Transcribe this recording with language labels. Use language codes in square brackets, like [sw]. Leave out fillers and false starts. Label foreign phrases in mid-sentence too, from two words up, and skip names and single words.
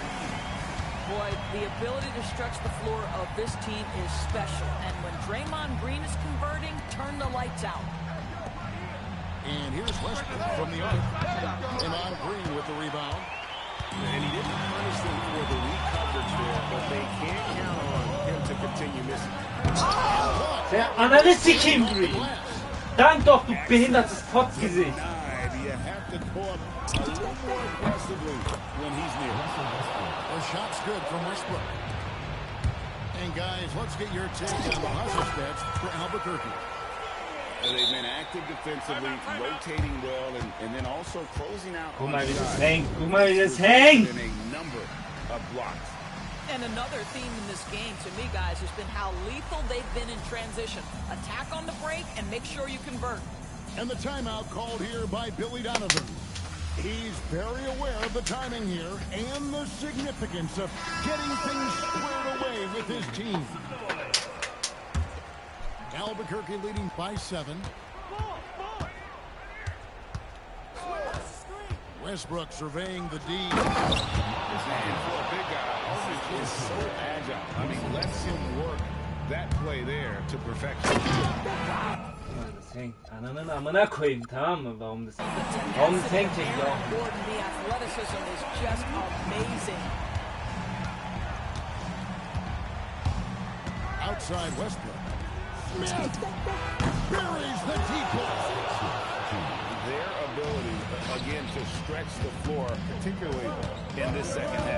[en] Boy, the ability to stretch the floor of this team is special. And when Draymond Green is converting, turn the lights out. And here's Westbrook from the arc. Draymond Green with the rebound. And he didn't punish them for the weak coverage there, but they can't count on him to continue missing. [tr] Sen ananı sikeyim burayı. [de] Dank doch, du behindertes Potzgesicht. [en] You have to go up a little more aggressively when he's near. The shot's good from Westbrook. And guys, let's get your take on the hustle stats for Albuquerque. They've been active defensively, rotating well, and then also closing out [de] Guck [en] on [de] mal, wie das [en] shots. [de] hängt. Guck mal, wie das hängt. [en] In a number of blocks. And another theme in this game to me, guys, has been how lethal they've been in transition. Attack on the break and make sure you convert. And the timeout called here by Billy Donovan. He's very aware of the timing here and the significance of getting things squared away with his team. Albuquerque leading by 7. Westbrook surveying the D. And for a big guy, Aldridge is so agile. I mean, lets him work that play there to perfection. [de] Das hängt. [tr] Ananın amına koyayım, tamam mı? [de] Warum das hängt hier auch? [en] Gordon, the athleticism is just amazing. Outside Westbrook. Smith buries the T-plus. Their ability, again, to stretch the floor, particularly in this second half.